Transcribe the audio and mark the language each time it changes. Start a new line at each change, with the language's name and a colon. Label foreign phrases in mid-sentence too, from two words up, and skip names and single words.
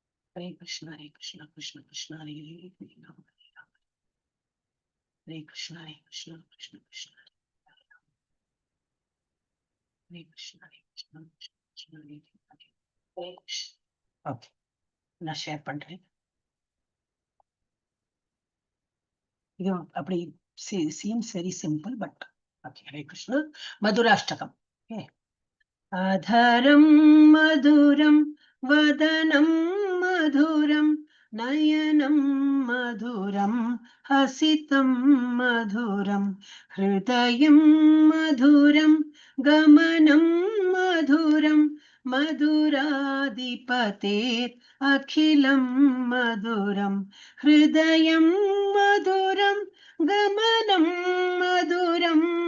Sanskrit: हरे कृष्ण कृष्ण कृष्ण हरे कृष्ण कृष्ण कृष्ण कृष्ण हरे कृष्ण कृष्ण कृष्ण हरे कृष्ण. ओके,
Tamil: நான் ஷேர் பண்றேன். இது அப்படி
English: seems very simple, but okay.
Tamil: Hare Krishna.
English: Madhurashtakam. Okay.
Sanskrit: अधरं मधुरं वदनं मधुरं नयनं मधुरं हसितं मधुरं हृदयं मधुरं गमनं मधुरं मधुराधिपतेत् अखिलं मधुरं हृदयं मधुरं गमनं मधुरं